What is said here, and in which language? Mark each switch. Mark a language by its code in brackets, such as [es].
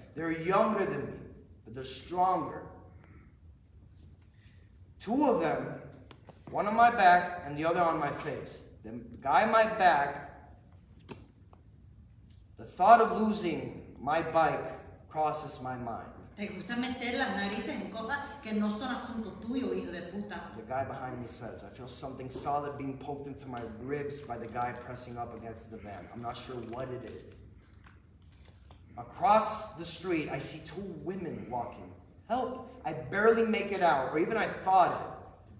[en] They're younger than me, but they're stronger. Two of them, one on my back and the other on my face. The guy on my back, the thought of losing my bike crosses my mind. [es] Te gusta meter las narices en cosas que no son asunto tuyo, hijo de puta. [en] The guy behind me says, I feel something solid being poked into my ribs by the guy pressing up against the van. I'm not sure what it is. Across the street, I see two women walking. Help! I barely make it out, or even I thought it.